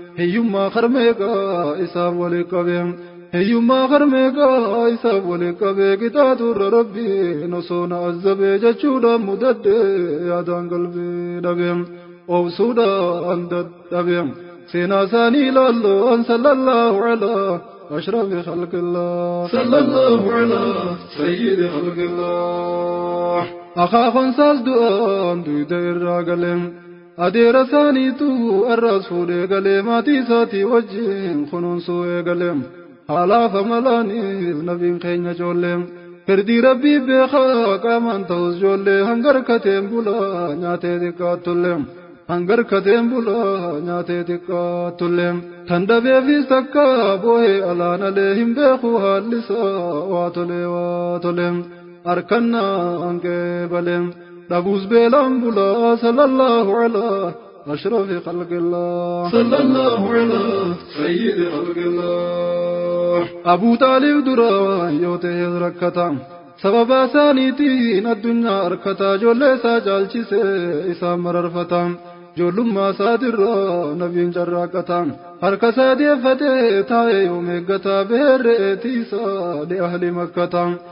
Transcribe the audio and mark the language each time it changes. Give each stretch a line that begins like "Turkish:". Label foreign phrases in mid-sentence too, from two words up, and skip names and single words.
Oromo: Hiyyummaa harmeeqaa isaaf waliin qabee. Hiyyummaa harmeeqaa isaaf waliin qabee, qixaaxurra Rabbiin osoo na azzabee jechuudhaan mudadhee yaadaan qalbii dhabee. Obsuudhaan dadhabee. dhabeem. Seenaa isaanii ilaalloon
Arabic: صلى الله على أشرف خلق الله. صلى الله على سيد خلق الله.
Oromo: Akaakoon saas du'aan duyda irraa galeem. Adeera isaaniitu arraas fuudhee galee maatii isaatii wajjin kunuunsuu eegaleem. Haalaaf amalaaniif nabiin keenya ijoollee. Firdii Rabbii beekaa qaamaan ta'us ijoollee. Hangar kateen bulaa nyaatee xiqqaattullee. Hangar kateen bulaa nyaatee xiqqaattullee. Kan dhabeefis takka boo'ee alaan alee hin beeku haalli isaa waa tolee, waa tolee. Harkannaa hanqee balee. Dhabuus beelaan bulaa
Arabic: صلى الله على أشرف خلق الله. صلى الله على سيد خلق الله.
Oromo: Abuu Taalib dura yoo ta'e rakkata. Sababa isaaniitiin addunyaa harkata. Ijoollee isaa caalchise isaan mararfata. Ijoollummaa isaatirra nabiin carraaqata. Harka isaa deeffatee taa'ee yoom eeggata. Beerreetii isaa
Arabic: لأهل مكة.